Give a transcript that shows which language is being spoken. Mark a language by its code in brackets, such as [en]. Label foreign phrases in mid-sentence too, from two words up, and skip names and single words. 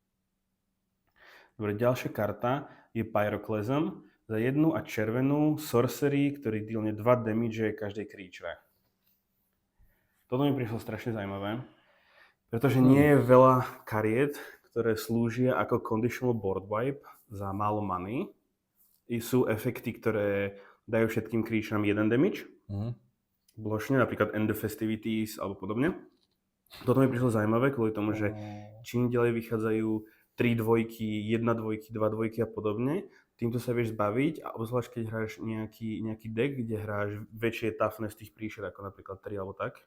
[sk] Dobre, ďalšia karta je Pyroclasm za 1 a červenú sorcery, ktorý dealne 2 damage každej creature. Toto mi prišlo strašne zaujímavé, pretože nie je veľa kariet, ktoré slúžia ako [en] conditional board wipe [sk] za málo many. I sú efekty, ktoré dajú všetkým creatureom 1 damage. Plošne, napríklad End the Festivities alebo podobne. Toto mi prišlo zaujímavé kvôli tomu, že čím ďalej vychádzajú 3 dvojky, 1 dvojky, 2 dvojky a podobne, týmto sa vieš zbaviť a obzvlášť keď hráš nejaký deck, kde hráš väčšie toughness tých príšer, ako napríklad 3 alebo tak.